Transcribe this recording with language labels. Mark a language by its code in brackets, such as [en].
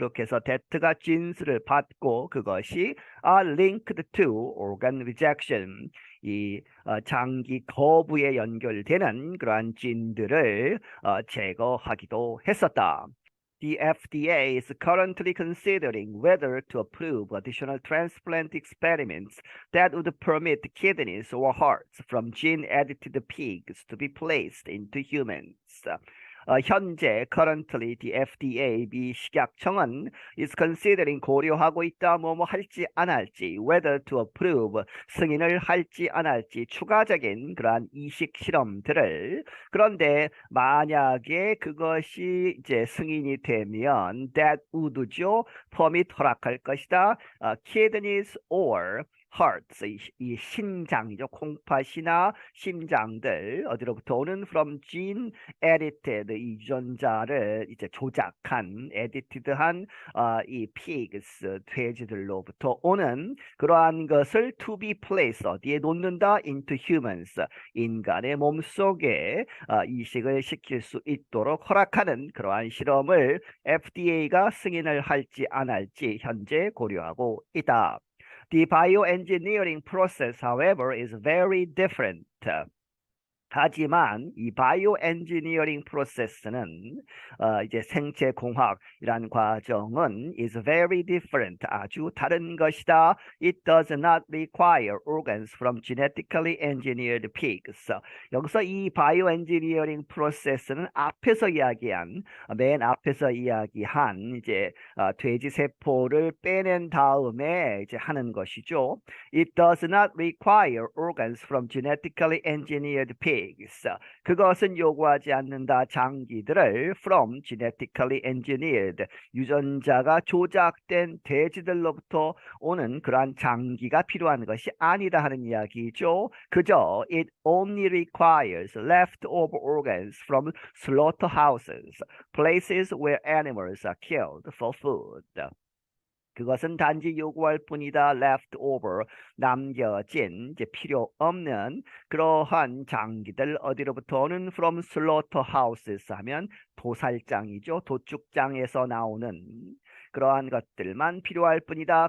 [ko] 그렇게 해서 that가 genes를 받고 그것이 [en] are linked to organ rejection [ko] 이 장기 거부에 연결되는 그러한 gene들을 제거하기도 했었다. [en] The FDA is currently considering whether to approve additional transplant experiments that would permit kidneys or hearts from gene-edited pigs to be placed into humans. [ko] 현재 [en] currently the FDA [ko] 미식약청은 [en] is considering [ko] 고려하고 있다 뭐뭐 할지 안 할지 [en] whether to approve [ko] 승인을 할지 안 할지 추가적인 그러한 이식 실험들을 그런데 만약에 그것이 이제 승인이 되면 [en] that would [ko] 죠 [en] permit [ko] 허락할 것이다 [en] kidneys or [ko] hearts, 이 신장이죠. 콩팥이나 심장들 어디로부터 오는 [en] from gene edited [ko] 이 유전자를 이제 조작한 edited한 이 pigs 돼지들로부터 오는 그러한 것을 [en] to be placed [ko] 어디에 놓는다 [en] into humans [ko] 인간의 몸속에 이식을 시킬 수 있도록 허락하는 그러한 실험을 FDA가 승인을 할지 안 할지 현재 고려하고 있다. [en] The bioengineering process, however, is very different. [ko] 하지만 이 바이오 엔지니어링 프로세스는 이제 생체 공학이란 과정은 [en] is very different [ko] 아주 다른 것이다. [en] It does not require organs from genetically engineered pigs. [ko] 여기서 이 바이오 엔지니어링 프로세스는 앞에서 이야기한 맨 앞에서 이야기한 이제 돼지 세포를 빼낸 다음에 이제 하는 것이죠. [en] It does not require organs from genetically engineered pigs. [ko] 그것은 요구하지 않는다. 장기들을 [en] from genetically engineered [ko] 유전자가 조작된 돼지들로부터 오는 그러한 장기가 필요한 것이 아니다 하는 이야기죠. 그저 [en] it only requires leftover organs from slaughterhouses, places where animals are killed for food. [ko] 그것은 단지 요구할 뿐이다. leftover 남겨진 이제 필요 없는 그러한 장기들 어디로부터 오는 [en] from slaughterhouses [ko] 하면 도살장이죠. 도축장에서 나오는 그러한 것들만 필요할 뿐이다.